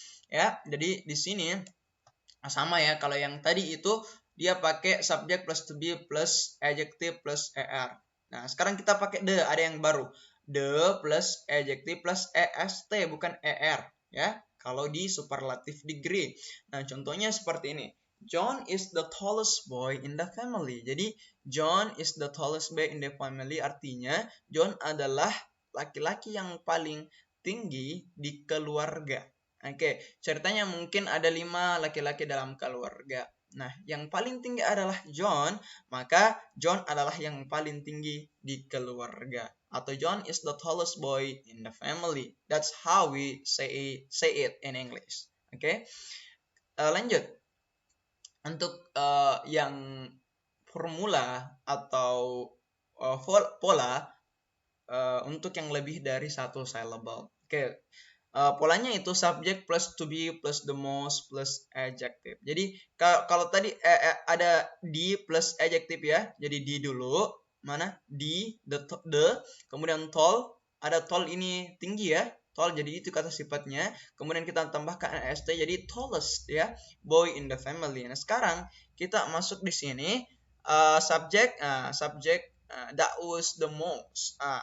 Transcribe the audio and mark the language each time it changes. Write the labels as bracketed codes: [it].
[id] Ya, jadi di sini sama ya. Kalau yang tadi itu dia pakai subject plus to be plus adjective plus er. Nah, sekarang kita pakai the, ada yang baru. The plus adjective plus est, bukan er, ya. Kalau di superlative degree. Nah, contohnya seperti ini. [en] John is the tallest boy in the family. [id] Jadi, [en] John is the tallest boy in the family [id] artinya John adalah laki-laki yang paling tinggi di keluarga. Oke, ceritanya mungkin ada 5 laki-laki dalam keluarga. Nah, yang paling tinggi adalah John, maka John adalah yang paling tinggi di keluarga. Atau [en] John is the tallest boy in the family. That's how we say it in English. [id] Oke, lanjut. Untuk yang formula atau pola untuk yang lebih dari satu syllable. Oke. Polanya itu subject plus to be plus the most plus adjective. Jadi kalau tadi ada di plus adjective ya. Jadi di dulu, mana? Di the kemudian tall, ada tall ini tinggi ya. Tall jadi itu kata sifatnya. Kemudian kita tambahkan est jadi tallest ya, boy in the family. Nah, sekarang kita masuk di sini subject that was the most.